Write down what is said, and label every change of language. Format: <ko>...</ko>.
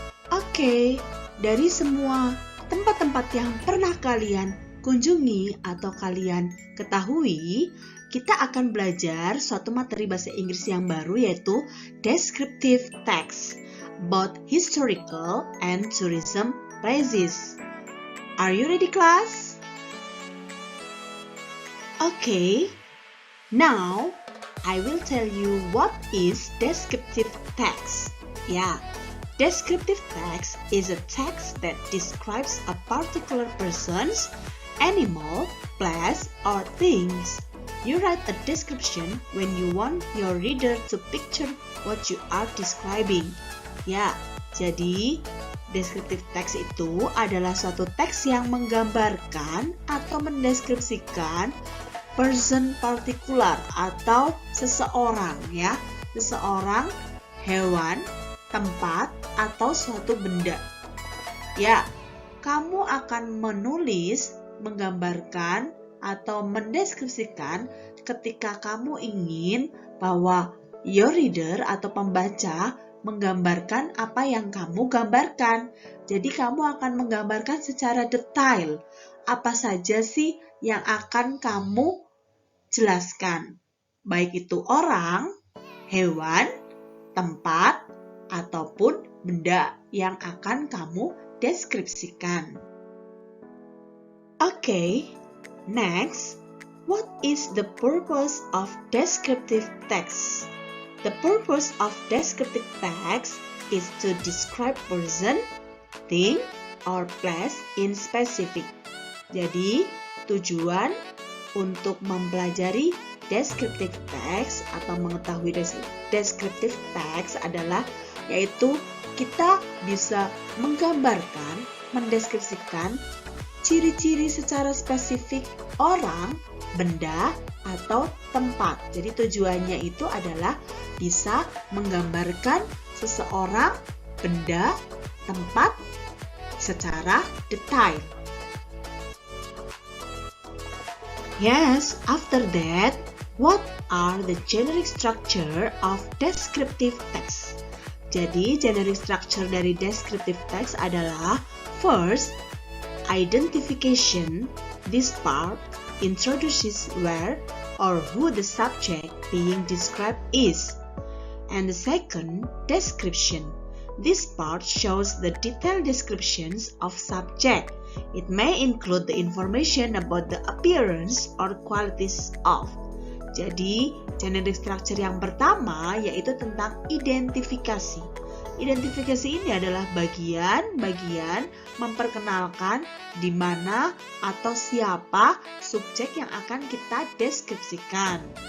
<id>Oke, dari semua tempat-tempat yang pernah kalian kunjungi atau kalian ketahui, kita akan belajar suatu materi bahasa Inggris yang baru yaitu</id> <en>descriptive text about historical and tourism places. Are you ready, class? Okay, now I will tell you what is descriptive text. Yeah. Descriptive text is a text that describes a particular person's, animal, place, or things. You write a description when you want your reader to picture what you are describing.</en> <id>Ya, jadi descriptive text itu adalah suatu teks yang menggambarkan atau mendeskripsikan person particular atau seseorang ya, seseorang, hewan, tempat, atau suatu benda. Ya, kamu akan menulis, menggambarkan, atau mendeskripsikan ketika kamu ingin bahwa</id> <en>your reader</en> <id>atau pembaca menggambarkan apa yang kamu gambarkan. Jadi kamu akan menggambarkan secara detail apa saja sih yang akan kamu jelaskan. Baik itu orang, hewan, tempat, ataupun benda yang akan kamu deskripsikan.</id> <en>Okay, next, what is the purpose of descriptive text? The purpose of descriptive text is to describe person, thing, or place in specific.</en> <id>Jadi, tujuan untuk mempelajari descriptive text atau mengetahui descriptive text adalah yaitu kita bisa menggambarkan, mendeskripsikan ciri-ciri secara spesifik orang, benda, atau tempat. Jadi tujuannya itu adalah bisa menggambarkan seseorang, benda, tempat secara detail.</id> <en>Yes, after that, what are the generic structure of descriptive text?</en> <id>Jadi, generic structure dari descriptive text adalah</id> <en>first, identification. This part introduces where or who the subject being described is. And the second, description. This part shows the detailed descriptions of subject. It may include the information about the appearance or qualities of.</en> <id>Jadi, generic structure yang pertama yaitu tentang identifikasi. Identifikasi ini adalah bagian-bagian memperkenalkan di mana atau siapa subjek yang akan kita deskripsikan.</id>